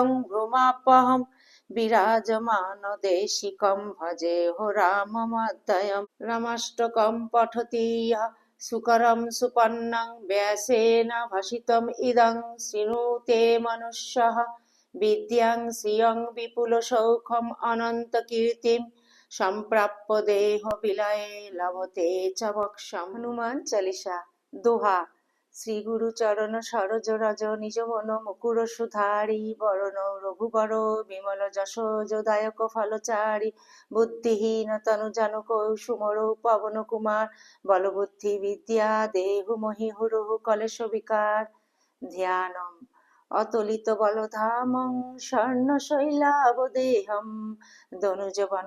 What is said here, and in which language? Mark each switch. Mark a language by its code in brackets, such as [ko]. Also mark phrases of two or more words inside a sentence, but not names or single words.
[sa] भ्रमापहम् विराजमान देशिकम् भजेह राममद्वयम् रामाष्टकम् पठति इह सुकरम् सुपन्नं व्यासेन भाषितम् इदं शृणुते मनुष्यः विद्यां श्रियं विपुल सौखम् अनन्त कीर्तिम् सम्प्राप्य देह विलये लभते च मोक्षम्। [awa] हनुमान चालीसा। दोहा। श्री गुरु चरण सरोज रज निज मन मुकुर सुधारि बरण रघुबर बिमल यश जोदायक फलचारि बुद्धिहीन तनु जानक सुमर पवन कुमार बलबुद्धि विद्या देहु महि हुरुहु कलेश बिकार [sa] ध्यानम् अतुलित बलधामं स्वर्णशैलाबदेहम् दनुजवन